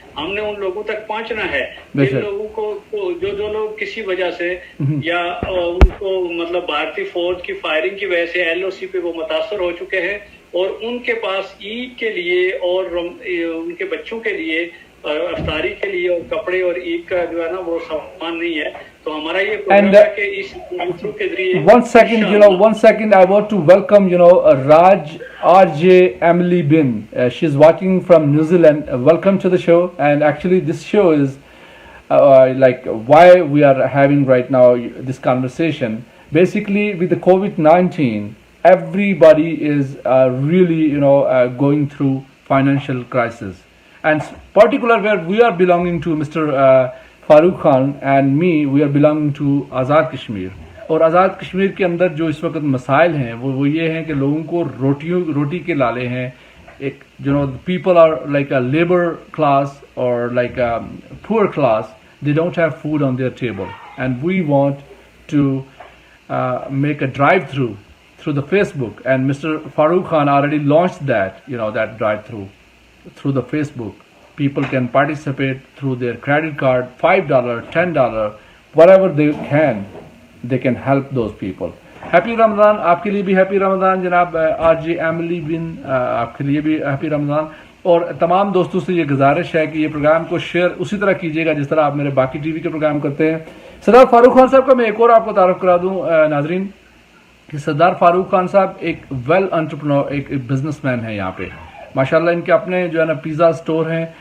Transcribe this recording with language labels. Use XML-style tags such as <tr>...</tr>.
<ur>ہم نے ان لوگوں تک پہنچنا ہے، جن لوگوں کو جو لوگ کسی وجہ سے یا ان کو مطلب بھارتی فوج کی فائرنگ کی وجہ سے LOC پہ وہ متاثر ہو چکے ہیں اور ان کے پاس عید کے لیے اور ان کے بچوں کے لیے افطاری کے لیے اور کپڑے اور عید کا جو ہے نا وہ سامان نہیں ہے. تو ہمارا یہ پروگرام ہے کہ اس تھرو کے ذریعے</ur> <en>one second I want to welcome Raj RJ Emily Bin. She's watching from New Zealand. Welcome to the show. And actually this show is like why we are having right now this conversation. Basically with the COVID-19 everybody is really going through financial crisis, and particular where we are belonging to Mr. Farooq Khan and me, we are belonging to Azad Kashmir.</en> <ur>اور آزاد کشمیر کے اندر جو اس وقت مسائل ہیں وہ یہ ہیں کہ لوگوں کو روٹی کے لالے ہیں.</ur> <en>ایک people are like a labor class or like a poor class, they don't have food on their table, and we want to make a drive through through the Facebook, and Mr. Farooq Khan already launched that, that drive-through through the Facebook. People can participate through their credit card, $5, $10, whatever they can help those people. Happy Ramadan,</en> <ur>آپ کے لیے بھی happy رمضان جناب آج Emily بن، آپ کے لیے بھی ہیپی رمضان. اور تمام دوستوں سے یہ گزارش ہے کہ یہ پروگرام کو شیئر اسی طرح کیجیے گا جس طرح آپ میرے باقی ٹی وی کے پروگرام کرتے ہیں. سردار فاروق خان صاحب کا میں ایک اور آپ کو تعارف کرا دوں ناظرین کہ سردار فاروق خان صاحب ایک ویل انٹرپرنور، ایک بزنس مین ہے. یہاں پہ ماشاءاللہ ان کے اپنے جو ہے نا پیزا اسٹور ہیں.</ur>